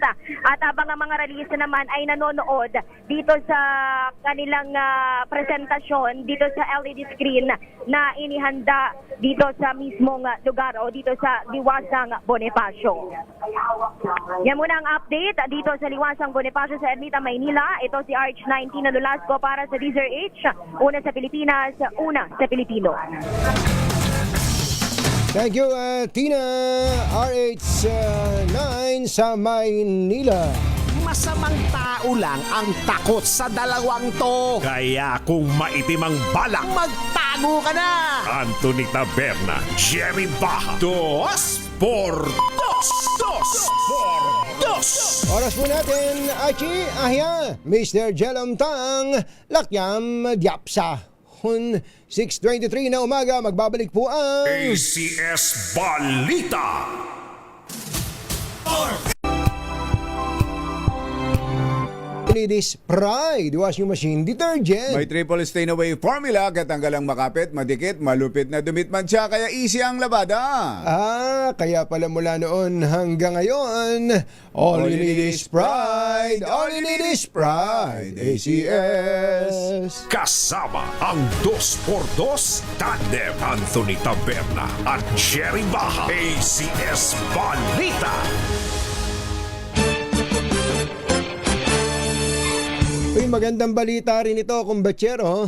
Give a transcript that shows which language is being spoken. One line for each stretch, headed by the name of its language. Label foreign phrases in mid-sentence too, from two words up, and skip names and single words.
Filipino: At habang ang mga release naman ay nanonood dito sa kanilang presentasyon dito sa LED screen na inihanda dito sa mismong lugar o dito sa liwasang Bonifacio. Yan muna ang update dito sa liwasang Bonifacio sa Ermita, Maynila. Ito si RH19 na Nolasco para sa DZRH. Una sa Pilipinas, una sa Pilipino.
English: Thank you,
Filipino: Tina. RH9 sa Maynila. Masamang tao lang ang takot sa dalawang to. Kaya kung maitim ang balak, Magtago ka na! Anthony Taberna, Jerry Baja, Dos por Dos! Dos por Dos! Oras po natin, Achi, Ahya, Mr. Jelom Tang, Lakyam, Diapsa. 6:23 na umaga, magbabalik po ang... ACS Balita!
English: Ladies Pride Washing Machine Detergent.
Filipino: May
English: triple stain away formula,
Filipino: katanggalang makapit, madikit, malupit na dumitman siya, kaya easy ang labada. Kaya pala mula noon hanggang ngayon,
English: all you need is pride, all you need is pride, ACS.
Filipino: Kasama ang 2x2 Tandem Anthony Taberna at Jerry Baja. ACS Balita! Uy, magandang balita rin ito, kumbatsero.